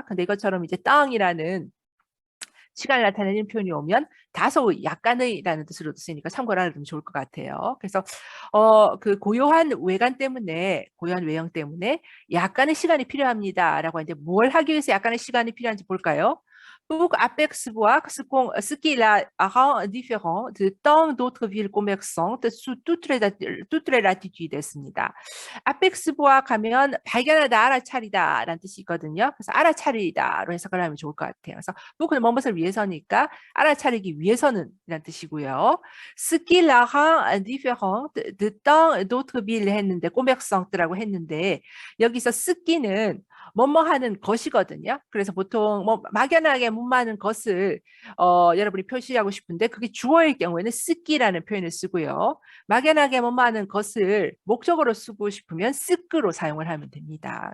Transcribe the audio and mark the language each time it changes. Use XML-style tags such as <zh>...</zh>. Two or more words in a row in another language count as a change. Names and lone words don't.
<ko>근데 이것처럼 이제 땅이라는 시간을 나타내는 표현이 오면 다소 약간의라는 뜻으로도 쓰니까 참고를 하면 좋을 것 같아요. 그래서 그 고요한 외관 때문에 고요한 외형 때문에 약간의 시간이 필요합니다라고 하는데 뭘 하기 위해서 약간의 시간이 필요한지 볼까요?</ko> <fr>Pour apercevoir ce qui la rend différent de tant d'autres villes commerçantes sous toutes les latitudes 했습니다.</fr> <ko>apercevoir 하면 발견하다, 알아차리다 라는 뜻이 있거든요. 그래서 알아차리다로 해석을 하면 좋을 것 같아요. 그래서 뭐는 무엇을 위해서니까 알아차리기 위해서는 이란 뜻이고요.</ko> <fr>Ce qui la rend différent de tant d'autres villes</fr> <ko>했는데 commerçante라고 했는데 여기서 쓰기는 뭐뭐 하는 것이거든요. 그래서 보통 뭐 막연하게 문마하는 것을 여러분이 표시하고 싶은데 그게 주어일 경우에는 쓰기라는 표현을 쓰고요. 막연하게 뭐뭐하는 것을 목적으로 쓰고 싶으면 쓰끄로 사용을 하면 됩니다.</ko>